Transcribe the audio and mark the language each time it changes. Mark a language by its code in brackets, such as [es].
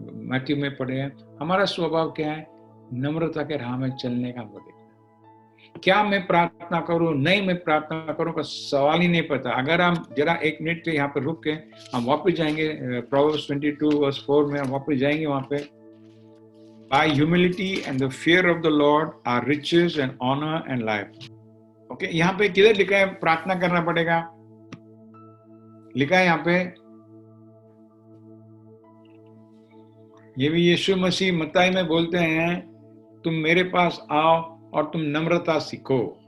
[hi] Matthew में पढ़े हैं, हमारा स्वभाव क्या है, नम्रता के राह में चलने का हमको देखना। क्या मैं प्रार्थना करूं, नहीं मैं प्रार्थना करूं का सवाल ही नहीं पता। अगर हम जरा 1 मिनट के यहाँ पे रुक के हम वापस जाएंगे प्रोवर्ब्स 22:4 में, हम वापस जाएंगे वहां पे। [en] By humility and the fear of the Lord are riches and honor and life. [hi] Okay, यहाँ पे किधर लिखा है प्रार्थना करना पड़ेगा? लिखा है यहाँ पे, ये भी यीशु मसीह मत्ती में बोलते हैं, तुम मेरे पास आओ और तुम नम्रता सीखो।